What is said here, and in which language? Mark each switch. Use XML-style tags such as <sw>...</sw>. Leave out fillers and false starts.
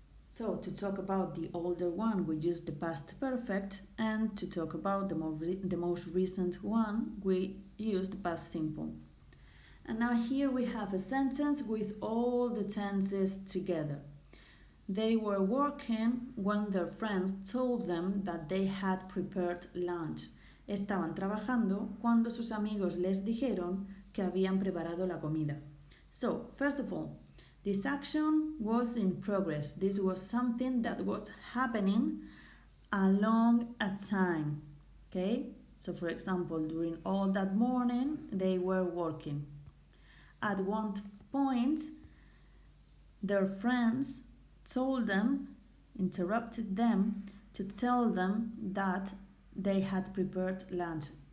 <en>So to talk about the older one, we use the past perfect, and to talk about the most recent one, we use the past simple. And now here we have a sentence with all the tenses together. They were working when their friends told them that they had prepared lunch.</en> <es>Estaban trabajando cuando sus amigos les dijeron que habían preparado la comida.</es> <en>So, first of all, this action was in progress. This was something that was happening along a time. Okay? So, for example, during all that morning, they were working. At one point, their friends told them, interrupted them to tell them that they had prepared lunch.</en>